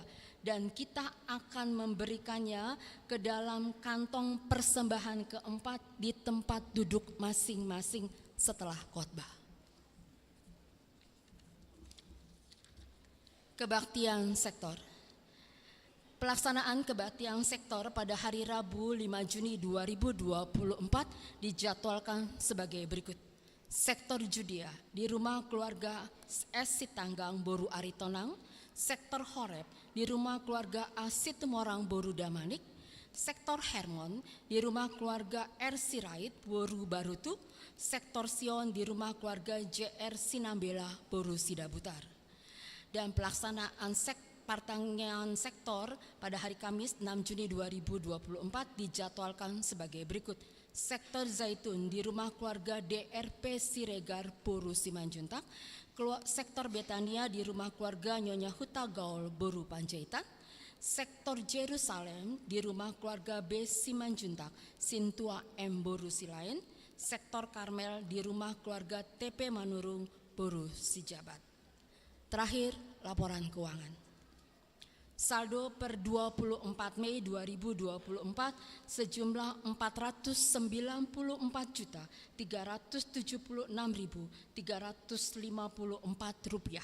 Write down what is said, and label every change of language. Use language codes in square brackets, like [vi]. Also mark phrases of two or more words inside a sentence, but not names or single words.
[id] Dan kita akan memberikannya ke dalam kantong persembahan keempat di tempat duduk masing-masing setelah khotbah. Kebaktian sektor. Pelaksanaan kebaktian sektor pada hari Rabu 5 Juni 2024 dijadwalkan sebagai berikut. Sektor Judea di rumah keluarga S. Sitanggang Boru Aritonang, sektor Horeb di rumah keluarga A. Situmorang Boru Damanik, sektor Hermon di rumah keluarga R. Sirait Boru Barutu, sektor Sion di rumah keluarga JR Sinambela Boru Sidabutar. Dan pelaksanaan pertanyaan sektor pada hari Kamis 6 Juni 2024 dijadwalkan sebagai berikut. Sektor Zaitun di rumah keluarga DRP Siregar Boru Simanjuntak, sektor Betania di rumah keluarga Nyonya Huta Gaul Boru Panjaitan, sektor Jerusalem di rumah keluarga B. Simanjuntak Sintua M. Boru Silain, sektor Karmel di rumah keluarga TP Manurung Boru Sijabat. Terakhir, laporan keuangan. Saldo per 24 Mei 2024 sejumlah Rp494.376.354.